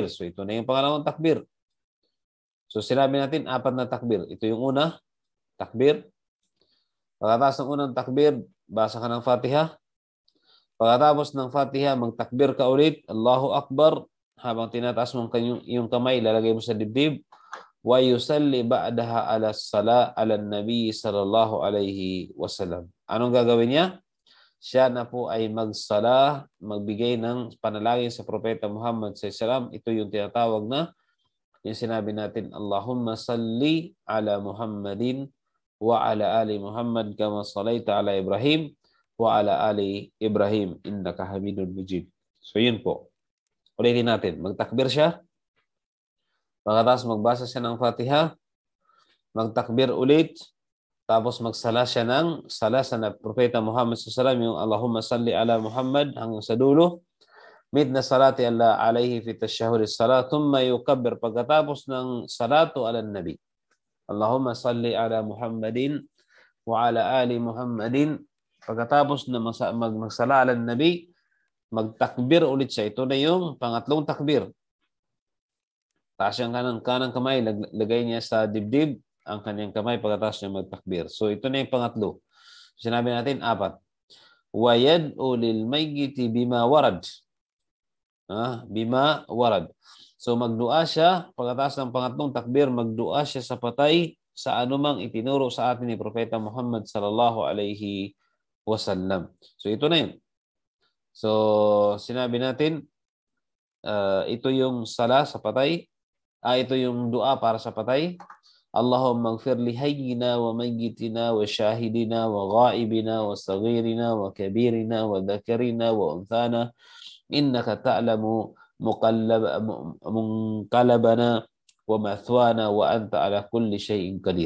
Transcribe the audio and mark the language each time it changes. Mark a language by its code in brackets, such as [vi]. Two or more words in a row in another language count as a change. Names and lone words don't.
[tl] So, ito na yung pangalawang takbir. So, sinabi natin, 4 na takbir. Ito yung una, takbir. Pagkatapos ng unang takbir, basa ka ng Fatiha. Pagkatapos ng Fatiha, magtakbir ka ulit. [ar] الله أكبر. [tl] Habang tinataas mo yung kamay, lalagay mo sa dibdib. [ar] ويصلي بعدها على صلاة على النبي صلى الله عليه وسلم. [tl] Anong gagawin niya? Siya na po ay magsala, magbigay ng panalangin sa Propeta Muhammad [ar] صلى الله عليه وسلم. [tl] Ito yung tinatawag na, yung sinabi natin, [ar] اللهم صل على محمد وعلى آل محمد كما صليت على إبراهيم وعلى آل إبراهيم إنك حميد مجيد. [tl] So yun po. Ulitin natin. Magtakbir siya. Pagkatapos magbasa siya ng Fatiha, magtakbir ulit, tapos magsala siya ng sala sa Propeta Muhammad [ar] صلى الله عليه وسلم, [tl] yung [ar] اللهم صل على محمد [tl] hanggang sa dulo. [ar] مدنا صلاة الله عليه في تشهد الصلاة ثم يكبر [tl] pagkatapos ng [ar] الصلاة على النبي. اللهم صل على محمد وعلى آل محمد. [tl] Pagkatapos na magsala [ar] على النبي, [tl] magtakbir ulit siya. Ito na yung pangatlong takbir. Taas yung kanang kamay, lagay niya sa dibdib ang kanyang kamay pagkatapos niya magtakbir. So ito na yung pangatlo. Sinabi natin 4. [ar] ويدعو للميت بما ورد. بما ورد. [tl] So magdua siya pagkatapos ng pangatlong takbir, magdua siya sa patay sa anumang itinuro sa atin ni Propeta Muhammad [ar] صلى الله عليه وسلم. [tl] So ito na yun. So sinabi natin ito yung sala sa patay. Ito yung dua para sa patay. [ar] اللهم اغفر لحينا وميتنا وشاهدنا وغائبنا وصغيرنا وكبيرنا وذكرنا وأنثانا إنك تعلم منقلبنا ومثوانا وأنت على كل شيء قدير.